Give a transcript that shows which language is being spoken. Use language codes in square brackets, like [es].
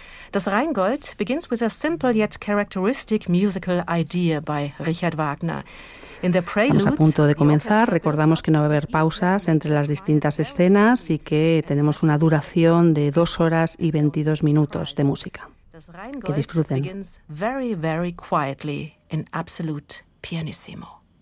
[en] Das Rheingold begins with a simple yet characteristic musical idea by Richard Wagner. [es] Estamos a punto de comenzar. Recordamos que no va a haber pausas entre las distintas escenas y que tenemos una duración de 2 horas y 22 minutos de música. Que disfruten. [en] Very, very quietly, in absolute pianissimo.